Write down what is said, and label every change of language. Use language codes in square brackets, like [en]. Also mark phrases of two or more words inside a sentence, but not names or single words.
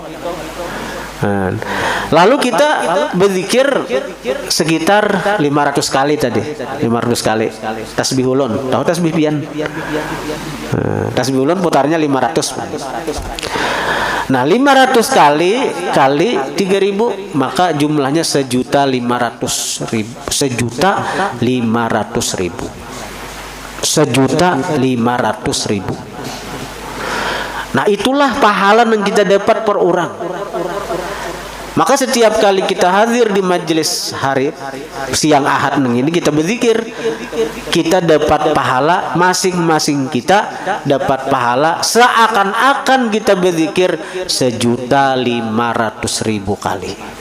[id] Lalu kita berzikir sekitar 500 kali tadi, 500 kali tasbih ulun. Tahu tasbih pian? Tasbih ulun putarnya 500. Nah 500 kali 3.000 maka jumlahnya 1.500.000. 1.500.000. Nah itulah pahala yang kita dapat per orang. Maka setiap kali kita hadir di majelis hari siang Ahad ini kita berzikir, kita dapat pahala, masing-masing kita dapat pahala seakan-akan kita berzikir 1.500.000 kali.